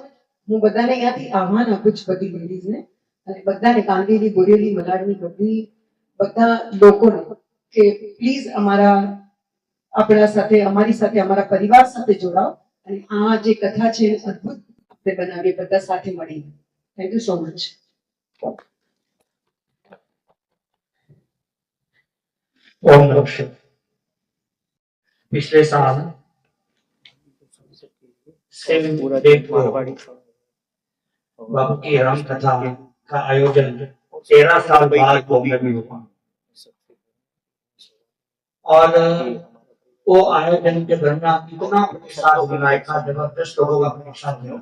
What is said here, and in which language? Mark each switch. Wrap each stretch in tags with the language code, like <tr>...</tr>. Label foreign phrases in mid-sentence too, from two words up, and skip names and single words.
<gu>હું બધાને અહીંયાથી આહ્વાન આપું છું બધી લેડીઝને અને બધાને કાંદીલી, બોરેલી, મલાડની બધા લોકોને કે પ્લીઝ આપણા સાથે, અમારી સાથે, અમારા પરિવાર સાથે જોડાઓ અને આ જે કથા છે અદ્ભુત આપણે બનાવીએ બધા સાથે મળીને.</gu> <en>thank you so much.</en> <sa>ओम नमः शिवाय।</sa> <hi>पिछले साल बाबू की राम कथा का आयोजन 13 साल बाद बॉम्बे में हुआ और वो आयोजन के दरमियान इतना प्रतिसाद मिला था, जबरदस्त लोगों का प्रतिसाद मिला।</hi>